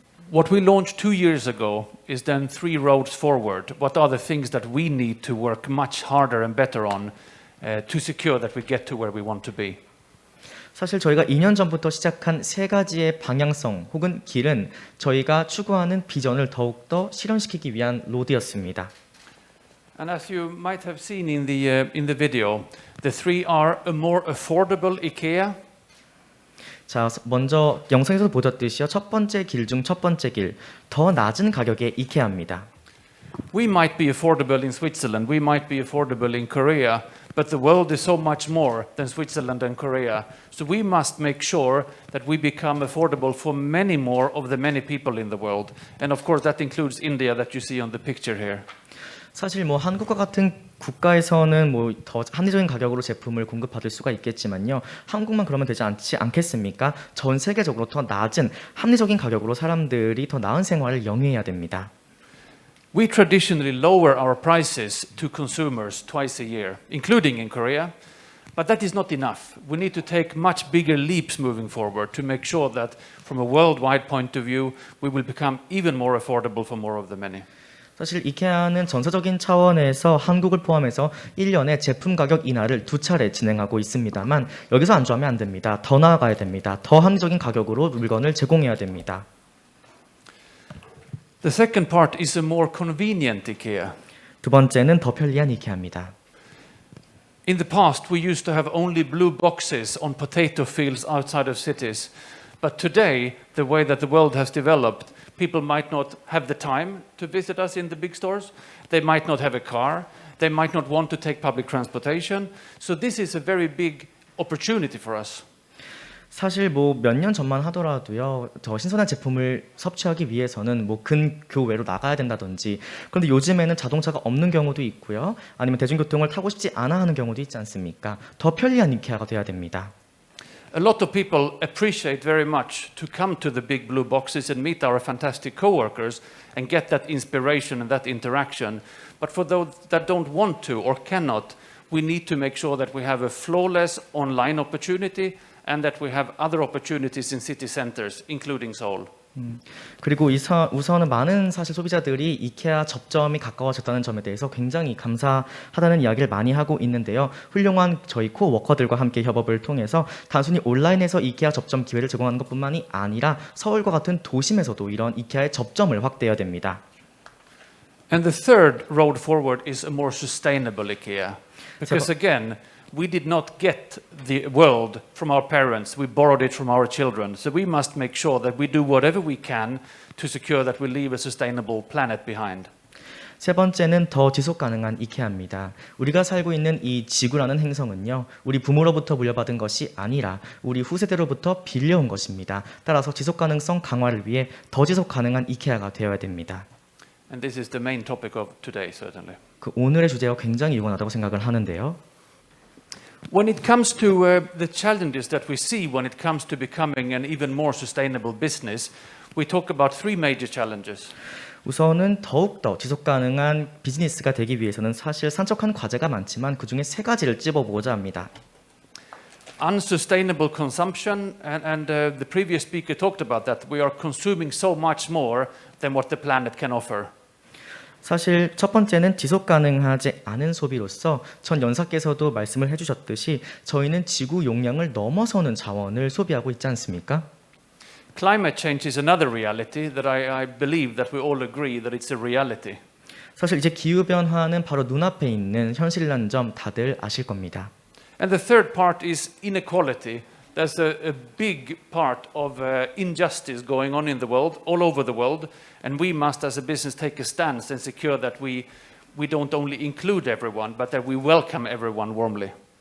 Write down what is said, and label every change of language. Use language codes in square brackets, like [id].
[en] What we launched 2 years ago is then 3 roads forward. What are the things that we need to work much harder and better on to secure that we get to where we want to be? [ko] 사실 저희가 2년 전부터 시작한 세 가지의 방향성 혹은 길은 저희가 추구하는 비전을 더욱더 실현시키기 위한 로드였습니다. [en] And as you might have seen in the video, the 3 are a more affordable IKEA, [ko] 자, 먼저 영상에서 보셨듯이요. 첫 번째 길 중 첫 번째 길, 더 낮은 가격의 이케아입니다. [en] We might be affordable in Switzerland, we might be affordable in Korea, but the world is so much more than Switzerland and Korea. So we must make sure that we become affordable for many more of the many people in the world. And of course that includes India that you see on the picture here. [ko] 사실 뭐 한국과 같은 국가에서는 뭐 더 합리적인 가격으로 제품을 공급받을 수가 있겠지만요. 한국만 그러면 되지 않겠습니까? 전 세계적으로 더 낮은 합리적인 가격으로 사람들이 더 나은 생활을 영위해야 됩니다. [en] We traditionally lower our prices to consumers twice a year, including in Korea, but that is not enough. We need to take much bigger leaps moving forward to make sure that from a worldwide point of view, we will become even more affordable for more of the many. [ko] 사실 이케아는 전체적인 차원에서 한국을 포함해서 1년에 제품 가격 인하를 2차례 진행하고 있습니다만 여기서 안주하면 안 됩니다. 더 나아가야 됩니다. 더 합리적인 가격으로 물건을 제공해야 됩니다. [en] The second part is a more convenient IKEA. [ko] 두 번째는 더 편리한 이케아입니다. [en] In the past, we used to have only blue boxes on potato fields outside of cities. But today, the way that the world has developed, people might not have the time to visit us in the big stores. They might not have a car. They might not want to take public transportation. So this is a very big opportunity for us. [ko] 사실 뭐 몇 년 전만 하더라도요. 더 신선한 제품을 섭취하기 위해서는 뭐 근교외로 나가야 된다든지 그런데 요즘에는 자동차가 없는 경우도 있고요. 아니면 대중교통을 타고 싶지 않아 하는 경우도 있지 않습니까? 더 편리한 이케아가 돼야 됩니다. [en] A lot of people appreciate very much to come to the big blue boxes and meet our fantastic coworkers and get that inspiration and that interaction. But for those that don't want to or cannot, we need to make sure that we have a flawless online opportunity and that we have other opportunities in city centers, including Seoul. [ko] 그리고 우선은 많은 사실 소비자들이 이케아 접점이 가까워졌다는 점에 대해서 굉장히 감사하다는 이야기를 많이 하고 있는데요. 훌륭한 저희 코어 워커들과 함께 협업을 통해서 단순히 온라인에서 이케아 접점 기회를 제공하는 것뿐만이 아니라 서울과 같은 도심에서도 이런 이케아의 접점을 확대해야 됩니다. [en] And the third road forward is a more sustainable IKEA. Because again, we did not get the world from our parents, we borrowed it from our children. So we must make sure that we do whatever we can to secure that we leave a sustainable planet behind. [ko] 세 번째는 더 지속 가능한 이케아입니다. 우리가 살고 있는 이 지구라는 행성은요, 우리 부모로부터 물려받은 것이 아니라 우리 후세대로부터 빌려온 것입니다. 따라서 지속 가능성 강화를 위해 더 지속 가능한 이케아가 되어야 됩니다. [en] And this is the main topic of today, certainly. [ko] 그 오늘의 주제와 굉장히 유관하다고 생각을 하는데요. [en] When it comes to the challenges that we see when it comes to becoming an even more sustainable business, we talk about three major challenges. [ko] 우선은 더욱더 지속 가능한 비즈니스가 되기 위해서는 사실 산적한 과제가 많지만 그중에 세 가지를 찝어보고자 합니다. [en] Unsustainable consumption, and the previous speaker talked about that. We are consuming so much more than what the planet can offer. [ko] 사실 첫 번째는 지속 가능하지 않은 소비로서 전 연사께서도 말씀을 해주셨듯이 저희는 지구 용량을 넘어서는 자원을 소비하고 있지 않습니까? [en] Climate change is another reality that I believe that we all agree that it's a reality. [ko] 사실 이제 기후 변화는 바로 눈앞에 있는 현실이라는 점 다들 아실 겁니다. [en] And the third part is inequality. There's a big part of injustice going on in the world, all over the world, and we must, as a business, take a stance and secure that we don't only include everyone, but that we welcome everyone warmly.